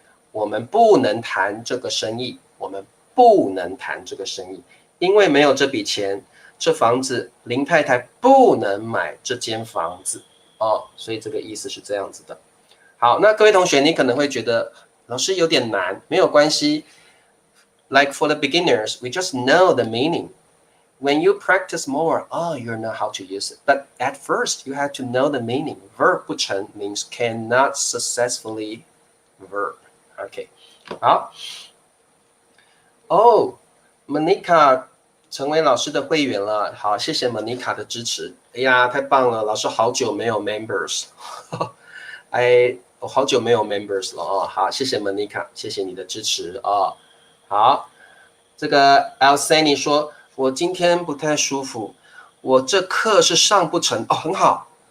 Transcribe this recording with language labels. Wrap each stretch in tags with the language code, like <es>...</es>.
<zh>我们不能谈这个生意，我们不能谈这个生意，因为没有这笔钱，这房子林太太不能买这间房子。所以这个意思是这样子的。好，那各位同学，你可能会觉得老师有点难，没有关系。</zh> <en>Like for the beginners, we just know the meaning. When you practice more, you know how to use it. But at first, you have to know the meaning. Verb 不成 means cannot successfully verb.</en> <zh>OK， 好。 Monica 成为老师的会员了，好，谢谢 Monica 的支持。哎呀，太棒了，老师好久没有 members， 哎，我好久没有 members 了哦。好，谢谢 Monica， 谢谢你的支持哦。好，这个 Alsani 说，我今天不太舒服，我这课是上不成哦，很好。</zh>